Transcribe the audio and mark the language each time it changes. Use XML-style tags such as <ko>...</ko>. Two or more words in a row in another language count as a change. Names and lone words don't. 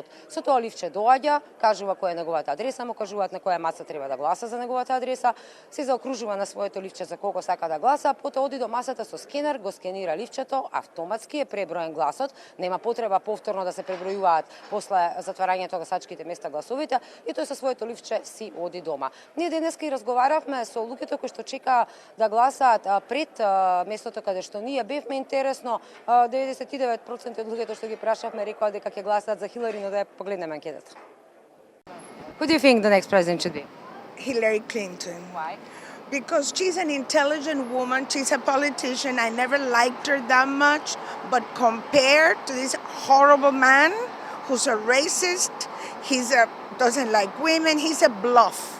<mk>Со тоа ливче доаѓа, кажува која е неговата адреса, му кажуваат на која маца треба да гласа за неговата адреса, се заокружува на своето ливче за колку сака да гласа, потоа оди до масата со скенер, го скенира ливчето, автоматски е преброен гласот, нема потреба повторно да се пребројуваат после затварањето на гласачките места гласовите и тој со своето ливче си оди дома. Ние денеска и разговаравме со луѓето кои што чека да гласаат пред местото каде што ние бевме. Интересно, 99% од луѓето што ги прашавме рекоа дека ќе гласаат за Хилари, но да ја погледнеме анкетата.</mk> <en>Who do you think the next president should be? Hillary Clinton. Why? Because she's an intelligent woman, she's a politician. I never liked her that much, but compared to this horrible man who's a racist, doesn't like women, he's a bluff.</en>